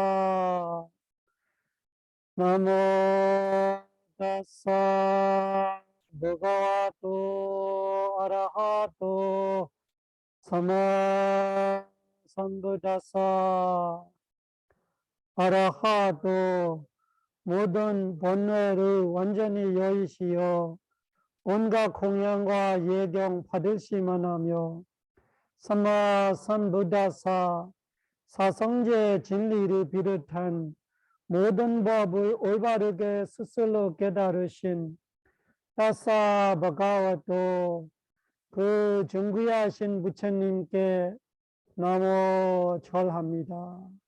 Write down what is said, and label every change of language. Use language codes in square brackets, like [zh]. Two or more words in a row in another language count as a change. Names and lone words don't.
[pi] නමෝ තස්ස භගවතු අරහතු සම්මා සම්බුද්දස්ස. [ko] අරහතු 모든 번뇌를 완전히 여의시어 온갖 공양과 예경 받으시만 하며 [pi] sammā sambuddhassa [ko] 사성제 진리를 비롯한 모든 법을 올바르게 스스로 깨달으신 [pi] tassa bhagavato [ko] 그 존귀하신 부처님께 나무 절합니다.